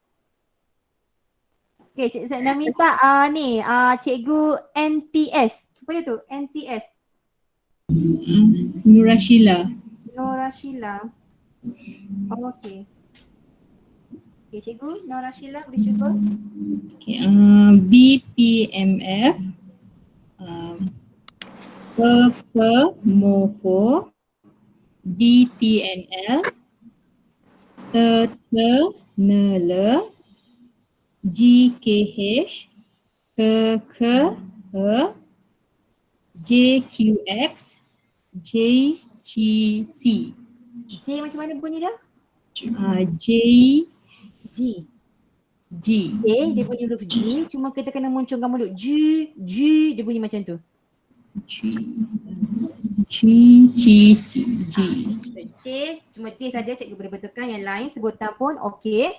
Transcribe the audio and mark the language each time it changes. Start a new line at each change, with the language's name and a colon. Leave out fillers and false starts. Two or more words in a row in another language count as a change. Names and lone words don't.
Malay: Okey, saya nak minta cikgu NTS. Apa dia tu? NTS. Nurashila. Norashila. Oh, okey. Okey, cikgu Norashila boleh cuba? Okay, BPMF. Mofo. DTNL. Nele. GKH. JQX. JGC. J macam mana bunyi dia? J. G. G. J dia bunyi huruf G, cuma kita kena munculkan mulut. G dia bunyi macam tu. GGC. G. J, cuma J saja cikgu boleh betulkan, yang lain sebutan pun okey.